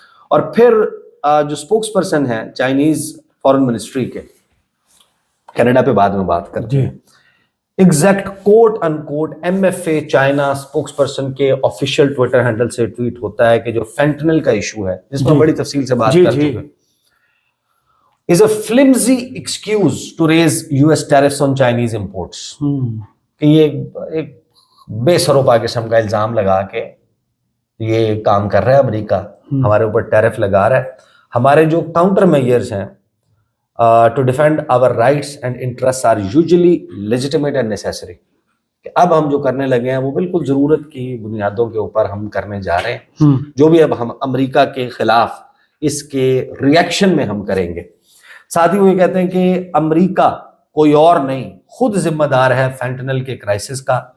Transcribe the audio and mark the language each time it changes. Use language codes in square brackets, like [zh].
[ur] اور پھر جو اسپوکس پرسن ہیں چائنیز فارن منسٹری کے, کینیڈا پہ بعد میں بات کرتے ہیں, exact quote in quote M F A China spokes person کے آفیشیل ٹویٹر ہینڈل سے ٹویٹ ہوتا ہے کہ جو فینٹنل کا ایشو ہے, جس میں بڑی تفصیل سے بات کر چکے ہیں, [en] is a flimsy excuse to raise US tariffs on Chinese imports. [ur] کہ یہ ایک بے سروپا قسم کا الزام لگا کے یہ کام کر رہا ہے امریکہ, ہمارے اوپر ٹیرف لگا رہا ہے. ہمارے جو کاؤنٹر میئرز ہیں [en] to defend our rights and interests are usually legitimate and necessary. [ur] کہ اب ہم جو کرنے لگے ہیں وہ بالکل ضرورت کی بنیادوں کے اوپر ہم کرنے جا رہے ہیں, جو بھی اب ہم امریکہ کے خلاف اس کے ریئیکشن میں ہم کریں گے. ساتھ ہی وہ یہ کہتے ہیں کہ امریکہ کوئی اور نہیں, خود ذمہ دار ہے فینٹنل کے کرائسس کا.